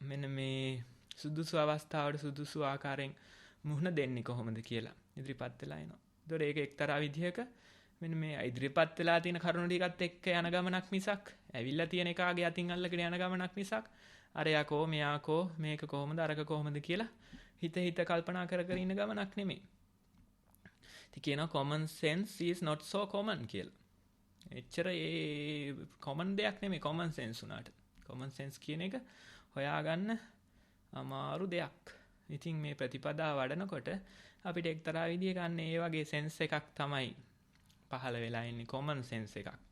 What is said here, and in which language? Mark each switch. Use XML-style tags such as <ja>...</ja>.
<si>මෙන්න මේ සුදුසු අවස්ථාවට සුදුසු ආකාරයෙන් මුහුණ දෙන්නේ කොහොමද කියලා ඉදිරිපත් වෙලා එනවා. ඒතකොට ඒක එක්තරා විදිහක මෙන්න මේ ඉදිරිපත් වෙලා තියෙන කරුණු ටිකත් එක්ක යන ගමනක් මිසක් ඇවිල්ලා තියෙන එකාගේ අතින් අල්ලගෙන යන ගමනක් මිසක් අරයාකෝ මෙයාකෝ මේක කොහොමද අරක කොහොමද කියලා හිත කල්පනා කර ඉන්න ගමනක් නෙමෙයි. ඉතින් කියනවා</si> <en>common sense is not so common</en> <si>කියලා. එච්චර ඒ common දෙයක් නෙමෙයි common sense උනාට. common sense කියන එක හොයාගන්න අමාරු දෙයක්. ඉතින් මේ ප්‍රතිපදා වඩනකොට අපිට එක්තරා විදිහක ගන්න ඒ වගේ sense එකක් තමයි පහළ වෙලා ඉන්නේ common sense එකක්.</si>